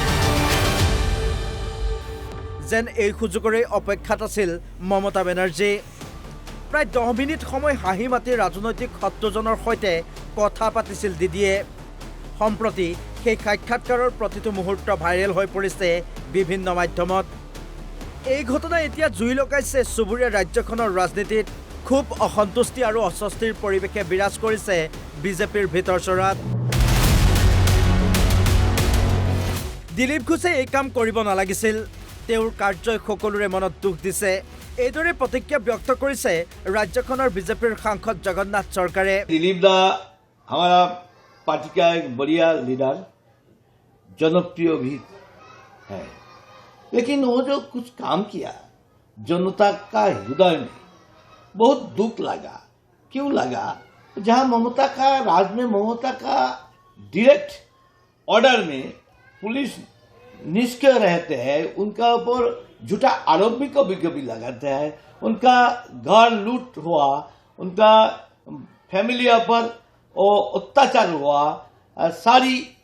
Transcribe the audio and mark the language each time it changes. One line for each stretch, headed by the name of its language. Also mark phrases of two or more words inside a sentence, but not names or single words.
Assamese: যেন এই সুযোগৰে অপেক্ষাত আছিল মমতা বেনাৰ্জী প্ৰায় 10 মিনিট সময় হাঁহি মাতি ৰাজনৈতিক শত্ৰুজনৰ সৈতে কথা পাতিছিল দিদিয়ে সম্প্ৰতি সেই সাক্ষাৎকাৰৰ প্ৰতিটো মুহূৰ্ত ভাইৰেল হৈ পৰিছে বিভিন্ন মাধ্যমত এই ঘটনা এতিয়া জুই লগাইছে চুবুৰীয়া ৰাজ্যখনৰ ৰাজনীতিত খুব অসন্তুষ্টি আৰু অস্বস্তিৰ পৰিৱেশে বিৰাজ কৰিছে বিজেপিৰ ভিতৰচৰাত দিলীপ ঘোষে এই কাম কৰিব নালাগিছিল তেওঁৰ কাৰ্যই সকলোৰে মনত দুখ দিছে এইদৰে প্ৰতিক্ৰিয়া ব্যক্ত কৰিছে ৰাজ্যখনৰ বিজেপিৰ সাংসদ জগন্নাথ চৰকাৰে
Hindi: दिलीप दा हमारा पार्टी का एक बढ़िया लीडर जनप्रिय भी है लेकिन वो जो कुछ काम किया जनता का हृदय में बहुत दुख लगा क्यों लगा जहां ममता का राज में ममता का
English: direct order
Hindi: में पुलिस निष्क्रिय रहते हैं उनका ऊपर झूठा आरोप भी कभी कभी लगाते हैं उनका घर लूट हुआ उनका फैमिली पर अत्याचार हुआ सारी